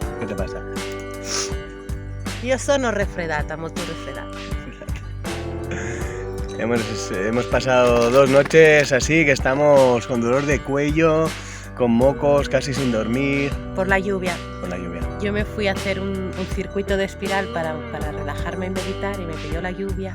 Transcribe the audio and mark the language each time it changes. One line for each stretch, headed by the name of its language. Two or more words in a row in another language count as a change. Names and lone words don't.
Spanish: ¿Qué te pasa?
Italian: Io sono refredata, molto refredata.
Spanish: Hemos pasado 2 noches así que estamos con dolor de cuello, con mocos, casi sin dormir. Por la lluvia. Por la lluvia. Yo me fui a hacer un circuito de espiral para relajarme y meditar y me pilló la lluvia.